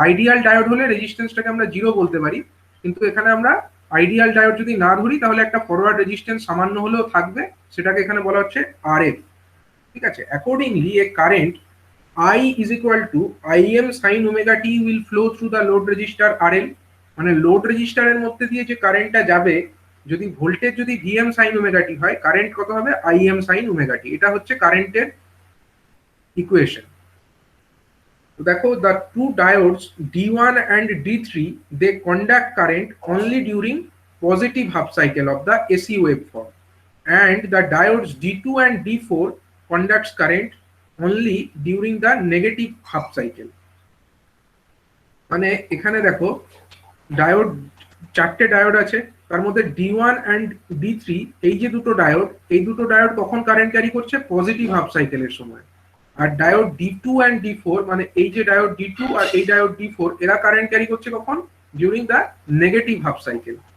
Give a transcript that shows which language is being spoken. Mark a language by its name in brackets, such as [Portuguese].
[Bangla] Ideal diode হলে রেজিস্ট্যান্সটাকে আমরা 0 বলতে পারি, কিন্তু এখানে আমরা আইডিয়াল ডায়োড যদি না ধরি তাহলে একটা ফরওয়ার্ড রেজিস্ট্যান্স সামান্য হলেও থাকবে, সেটাকে এখানে বলা হচ্ছে RF। ঠিক আছে, accordingly A current [English] I is equal to Im sin omega t will flow through the load resistor RL, [Bangla] মানে লোড রেজিস্টারের মধ্যে দিয়ে যে কারেন্টটা যাবে, যদি ভোল্টেজ যদি Vm sin omega t হয়, কারেন্ট কত হবে Im sin omega t। এটা হচ্ছে কারেন্টের ইকুয়েশন। তো দেখো, [English] the two diodes D1 and D3 they conduct current only during positive half cycle of the AC waveform, and the diodes D2 and D4 conducts current only during the negative half cycle। [Bangla] মানে এখানে দেখো diode, চারটে diode আছে, তার মধ্যে D1 and D3 এই যে দুটো ডায়োড, এই দুটো ডায়োড কখন কারেন্ট ক্যারি করছে পজিটিভ হাফ সাইকেলের সময়। আর ডায়োড D2 and D4 মানে এই যে ডায়োড D2 আর এই ডায়োড D4 এরা কারেন্ট ক্যারি করছে কখন, during the negative half cycle.